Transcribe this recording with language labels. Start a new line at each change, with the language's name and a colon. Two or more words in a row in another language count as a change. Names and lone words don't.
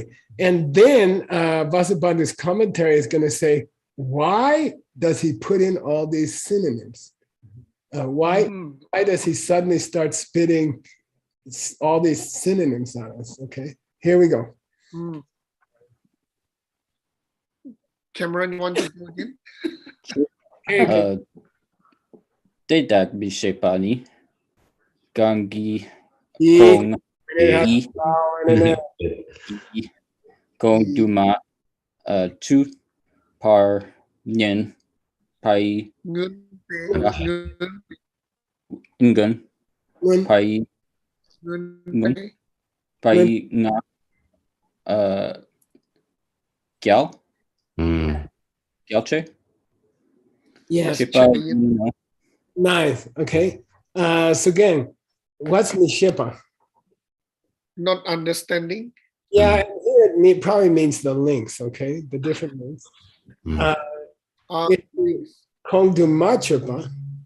English: And then Vasubandhu's commentary is going to say, why does he put in all these synonyms? Why does he suddenly start spitting all these synonyms at us? Okay, here we go. Cameron, you want to go again? Okay.
Tibetan: Dedak Bishepani, Gangi, Ye- Kong,
English: Yeah.
Tibetan: Kong Duma, Tu, Par, Nyen, Pai, Ngun, Ngun,
English: When-
Tibetan: Pai, ngun, Pai, Nga, Gyal, Gyalche,
English: Yes,
Tibetan: Shipa,
English: nice. Okay. So again, what's Mishipa? not understanding. Yeah, and here it probably means the links, okay? The different links. Kongdumachipa.